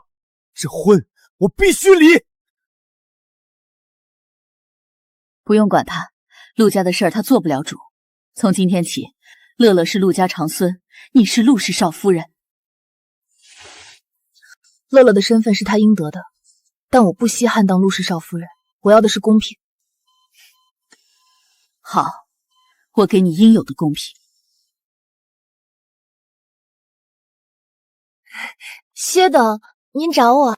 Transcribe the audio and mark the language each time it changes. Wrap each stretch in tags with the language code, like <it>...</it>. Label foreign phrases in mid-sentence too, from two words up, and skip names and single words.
<zh>這婚我必須離。不用管他，陸家的事兒他做不了主。從今天起，樂樂是陸家長孫，你是陸氏少夫人。樂樂的身份是他應得的，但我不稀罕當陸氏少夫人，我要的是公平。好，我給你應有的公平。薛董，您找我。</zh>